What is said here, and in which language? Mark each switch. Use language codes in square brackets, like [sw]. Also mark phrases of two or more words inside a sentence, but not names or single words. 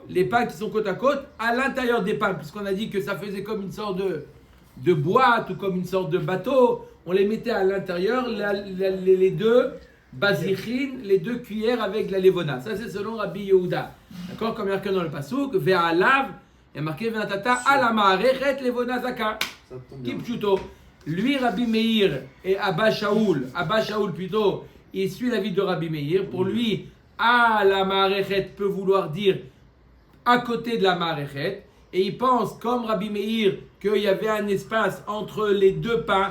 [fr] Les pains qui sont côte à côte, à l'intérieur des pains, puisqu'on a dit que ça faisait comme une sorte de boîte ou comme une sorte de bateau, on les mettait à l'intérieur, les 2 bazichines, les 2 cuillères avec la levona. Ça c'est selon Rabbi Yehuda, d'accord? Comme il y a marqué dans le pasuk, ve'alav, il y a marqué [he] ונתת על מערכת לבונה זכה. [fr] Ça tombe bien. Kipchuto. Lui, Rabbi Meir et Abba Shaul plutôt, il suit l'avis de Rabbi Meir. Pour lui, à la Ma'arechet peut vouloir dire à côté de la Ma'arechet. Et il pense, comme Rabbi Meir, qu'il y avait un espace entre les 2 pains.